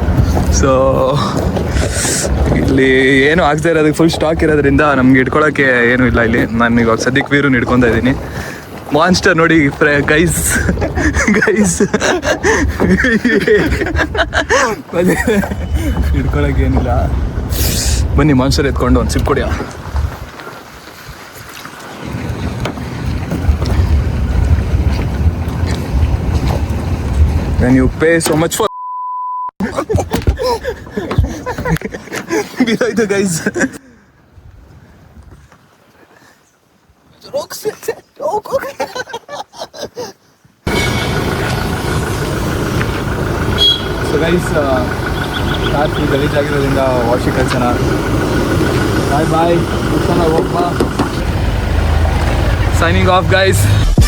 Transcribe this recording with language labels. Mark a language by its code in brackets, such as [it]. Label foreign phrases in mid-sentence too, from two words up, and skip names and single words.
[kn] ಸೊ ಇಲ್ಲಿ ಏನು ಆಗ್ತಾ ಇರೋದಕ್ಕೆ [en] full stock [kn] ಇರೋದ್ರಿಂದ ನಮ್ಗೆ ಇಟ್ಕೊಳ್ಳೋಕ್ಕೆ ಏನೂ ಇಲ್ಲ ಇಲ್ಲಿ. ನಾನು ಇವಾಗ ಸದ್ಯಕ್ಕೆ ವೀರು ಹಿಡ್ಕೊತಾ ಇದ್ದೀನಿ. ಮಾನ್ಸ್ಟರ್ ನೋಡಿ ಗೈಸ್ ಹಿಡ್ಕೊಳಕ್ಕೆ ಏನಿಲ್ಲ. ಬನ್ನಿ ಮಾನ್ಸ್ಟರ್ ಎತ್ಕೊಂಡು ಒಂದು ಸಿಪ್ ಕೊಡಿಯಾ. [en] When you pay so much for be like the guys. So guys, car full [kn] ಗಲೀಜಾಗಿರೋದ್ರಿಂದ ವಾಶಿಂಗ್ ಕಳ್ಸೋಣ. [en] bye bye, [kn] ಹೋಗ್ಬಾ. [en] Signing off guys.